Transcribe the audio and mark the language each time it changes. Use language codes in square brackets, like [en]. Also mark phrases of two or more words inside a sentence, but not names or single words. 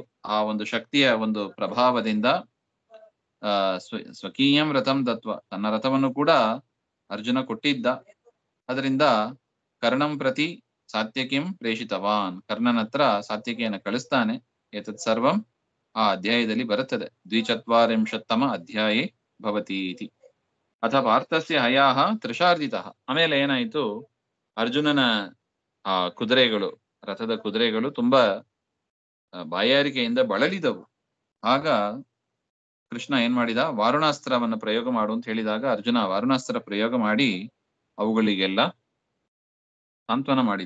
[kn] ಆ ಒಂದು ಶಕ್ತಿಯ ಒಂದು ಪ್ರಭಾವದಿಂದ [sa] ಸ್ವಕೀಯಂ ರಥಂ ದತ್ವ, [kn] ತನ್ನ ರಥವನ್ನು ಕೂಡ ಅರ್ಜುನ ಕೊಟ್ಟಿದ್ದ. ಅದರಿಂದ [sa] ಕರ್ಣಂ ಪ್ರತಿ ಸಾತ್ಯಕಿಂ ಪ್ರೇಷಿತವಾನ್, [kn] ಕರ್ಣನ ಹತ್ರ ಸಾತ್ಯಕಿಯನ್ನು ಕಳಿಸ್ತಾನೆ. [sa] ಏತತ್ ಸರ್ವಂ [kn] ಆ ಅಧ್ಯಾಯದಲ್ಲಿ ಬರುತ್ತದೆ. [sa] ದ್ವಿಚತ್ವಾರಿಂಶತ್ತಮ ಅಧ್ಯಾಯೇ ಭವತಿ ಇತಿ. ಅಥ ಪಾರ್ಥಸ್ಯ ಹಯಾಹ ತ್ರಿಶಾರ್ದಿತಃ. [kn] ಆಮೇಲೆ ಏನಾಯ್ತು, ಅರ್ಜುನನ ಆ ಕುದುರೆಗಳು, ರಥದ ಕುದುರೆಗಳು ತುಂಬಾ ಬಾಯಾರಿಕೆಯಿಂದ ಬಳಲಿದವು. ಆಗ ಕೃಷ್ಣ ಏನ್ ಮಾಡಿದ, ವಾರುಣಾಸ್ತ್ರವನ್ನು ಪ್ರಯೋಗ ಮಾಡು ಅಂತ ಹೇಳಿದಾಗ ಅರ್ಜುನ ವಾರುಣಾಸ್ತ್ರ ಪ್ರಯೋಗ ಮಾಡಿ ಅವುಗಳಿಗೆಲ್ಲ ಸಾಂತ್ವನ ಮಾಡಿದ.